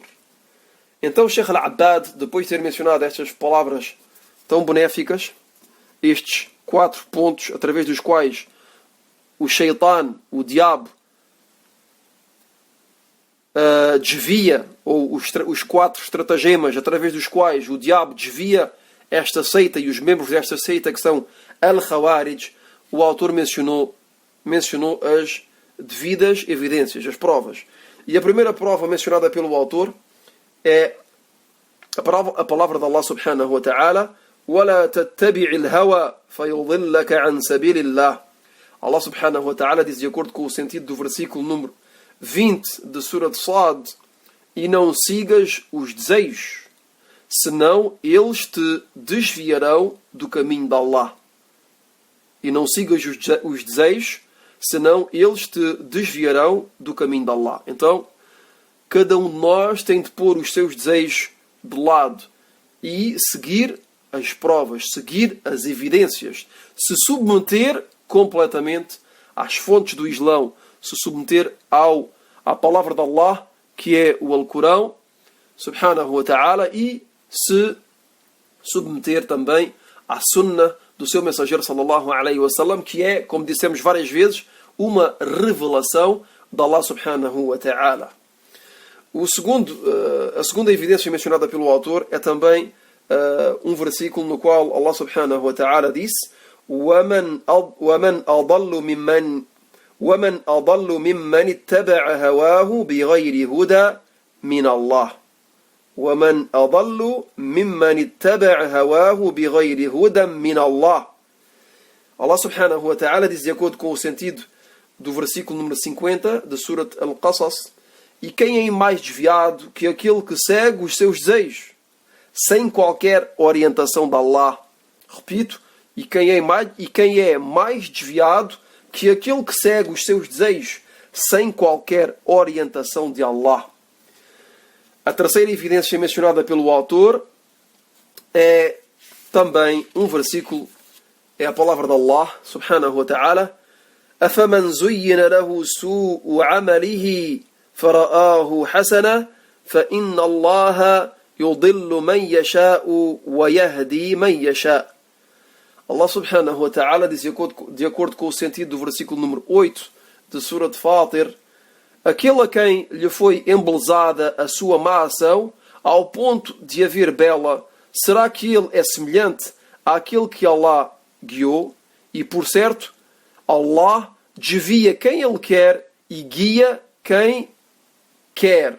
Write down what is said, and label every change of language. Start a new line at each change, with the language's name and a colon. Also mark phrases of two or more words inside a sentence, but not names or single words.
Portuguese: Então o Sheikh Al-Abbad, depois de ter mencionado estas palavras tão benéficas, estes 4 pontos através dos quais o Shaitan, o diabo, desvia, ou os 4 estratagemas através dos quais o diabo desvia esta seita e os membros desta seita, que são Al-Khawarij, o autor mencionou as devidas evidências, as provas. E a primeira prova mencionada pelo autor é a palavra de Allah
Arabic: سبحانه وتعالى: وَلَا تَتَّبِعِ الْهَوَى فَيُضِلَّكَ عَنْ سَبِيلِ اللَّهِ.
Portuguese: Allah
Arabic: سبحانه وتعالى
Portuguese: diz, de acordo com o sentido do versículo número 20 de Surah Sad: e não sigas os desejos, senão eles te desviarão do caminho de Allah. E não sigas os desejos, senão eles te desviarão do caminho de Allah. Então, cada um de nós tem de pôr os seus desejos de lado e seguir as provas, seguir as evidências, se submeter completamente às fontes do Islão, se submeter à palavra de Allah, que é o Alcorão,
Arabic: سبحانه وتعالى,
Portuguese: e se submeter também à Sunnah do seu mensageiro
Arabic: صلى الله عليه وسلم,
Portuguese: que é, como dissemos várias vezes, uma revelação de Allah
Arabic: سبحانه وتعالى.
Portuguese: A segunda evidência mencionada pelo autor é também um versículo no qual Allah
Arabic: سبحانه وتعالى
Portuguese: disse:
Arabic: وَمَنْ أَضَلُّ مِمَّنِ اتَّبَعَ هَوَاهُ بِغَيْرِ هُدًى مِنَ اللَّهِ وَمَنْ أَضَلُّ مِمَّنِ اتَّبَعَ هَوَاهُ بِغَيْرِ هُدًى مِنَ اللَّهِ.
Portuguese: Allah
Arabic: سبحانه وتعالى
Portuguese: diz, de acordo com o sentido do versículo número 50 de Surat Al-Qasas: e quem é mais desviado que aquele que segue os seus desejos, sem qualquer orientação de Allah? Repito, e quem é mais desviado que aquele que segue os seus desejos, sem qualquer orientação de Allah? A terceira evidência mencionada pelo autor é também um versículo, é a palavra de Allah,
Arabic: سبحانه وتعالى. أَفَمَنْ زُيِّنَ لَهُ سُوءُ عَمَلِهِ فَرَآهُ حَسَنًا فَإِنَّ اللَّهَ يُضِلُّ مَنْ يَشَاءُ وَيَهْدِي مَنْ يَشَاءُ.
Portuguese: Allah
Arabic: سبحانه وتعالى
Portuguese: diz, de acordo com o sentido do versículo número 8 de Surat Fatir, aquele a quem lhe foi embelezada a sua má ação, ao ponto de a ver bela, será que ele é semelhante àquele que Allah guiou? E, por certo, Allah desvia quem Ele quer e guia quem quer.